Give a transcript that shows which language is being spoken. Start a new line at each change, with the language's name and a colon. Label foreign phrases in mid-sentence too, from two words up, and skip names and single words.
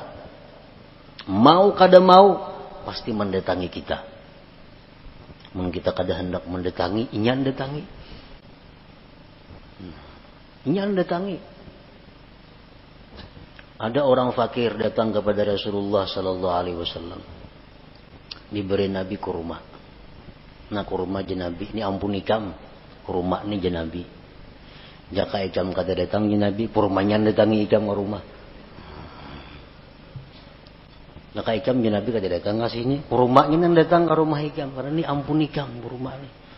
Banjar: Mau kada mau pasti mendatangi kita. Mun kita kada hendak mendatangi, inyan datangi. Inyan datangi. Ada orang fakir datang kepada Rasulullah
Arabic: صلى الله عليه وسلم.
Banjar: Diberi Nabi kurma. Nah kurma jenabi ini ampun ikam. Kurma ini jenabi. Jaka ikam kada datang jenabi, kurmanya datangi ikam ke rumah. Jaka ikam jenabi kada datang ke sini, kurmanya yang datang ke rumah ikam karena ini ampun ikam kurma ini.